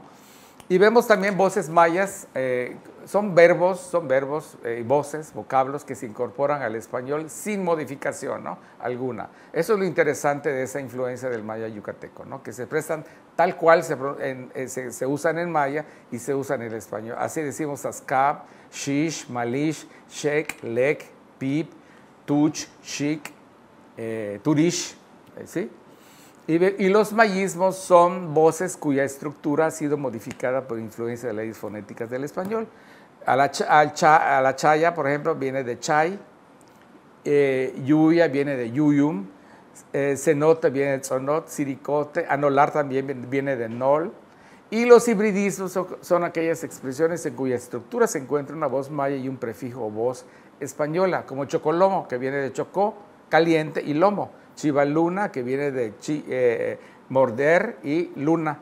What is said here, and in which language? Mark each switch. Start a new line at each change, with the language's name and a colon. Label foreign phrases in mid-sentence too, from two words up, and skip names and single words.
Spanish: Y vemos también voces mayas, son verbos y voces, vocablos que se incorporan al español sin modificación, ¿no? Alguna. Eso es lo interesante de esa influencia del maya yucateco, ¿no? Que se prestan tal cual se usan en maya y se usan en el español. Así decimos ascab, shish, malish, shek, lek, pip, tuch, shik, turish, ¿sí? Y los mayismos son voces cuya estructura ha sido modificada por influencia de leyes fonéticas del español. A la chaya, por ejemplo, viene de chay, yuya viene de yuyum, cenote viene de zonot, siricote, anolar también viene de nol. Y los hibridismos son aquellas expresiones en cuya estructura se encuentra una voz maya y un prefijo o voz española, como chocolomo, que viene de chocó, caliente, y lomo. Chivaluna, que viene de morder y luna.